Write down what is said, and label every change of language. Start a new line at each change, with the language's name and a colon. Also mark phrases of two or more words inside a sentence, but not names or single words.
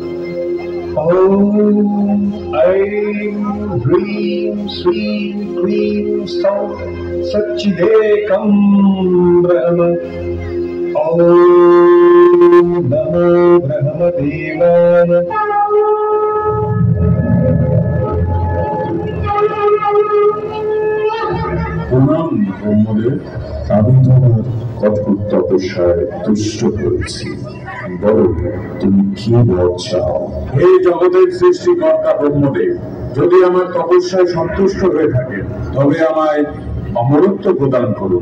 Sanskrit: ॐ ऐं ह्रीं श्रीं क्लीं सौं सच्चिदेकं ब्रह्म। ॐ नमो ब्रह्मदेवाय।
Bangla: প্রণাম ব্রহ্মদেব, আমি তোমার কঠোর তপস্যায় তুষ্ট হয়েছি। বলো, তুমি কি বর চাও? হে জগতের সৃষ্টিকর্তা ব্রহ্মদেব, যদি আমার তপস্যায় সন্তুষ্ট হয়ে থাকে তবে আমায় অমরত্ব প্রদান করুন।